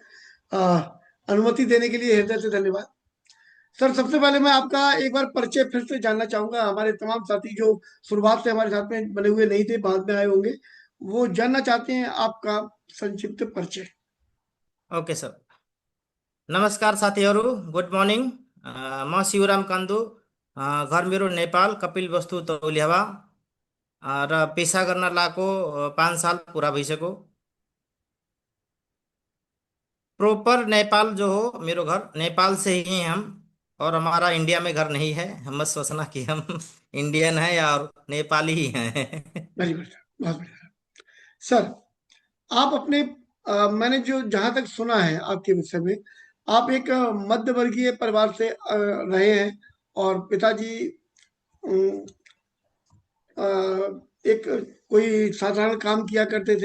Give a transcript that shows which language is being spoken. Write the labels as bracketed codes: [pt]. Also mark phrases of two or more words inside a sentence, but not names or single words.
[hi] अनुमति देने के लिए हृदय से धन्यवाद। सर सबसे पहले मैं आपका एक बार परिचय फिर से जानना चाहूंगा। हमारे तमाम साथी जो शुरुआत से हमारे साथ में बने हुए नहीं थे, बाद में आए होंगे, वो जानना चाहते हैं आपका संक्षिप्त परिचय। [en] okay sir. [ne] नमस्कार साथीहरू, [en] good morning. [ne] म शिवराम कान्दु, घर मेरो नेपाल कपिल वस्तु तौलियावा, र पेसा गर्न लागेको 5 साल पुरा भइसक्यो। [hi] प्रॉपर नेपाल [ne] जो हो, मेरो घर [hi] नेपाल से ही हैं हम, और हमारा इंडिया में घर नहीं है। हम मत सोचना कि हम इंडियन हैं या और नेपाली ही हैं। [en] very good sir, [hi] बहुत बढ़िया सर। आप अपने मैंने जो जहां तक सुना है आपके विषय में, आप एक मध्य वर्गीय परिवार से रहे हैं, और पिताजी अम, अ, एक कोई साधारण काम किया करते थे।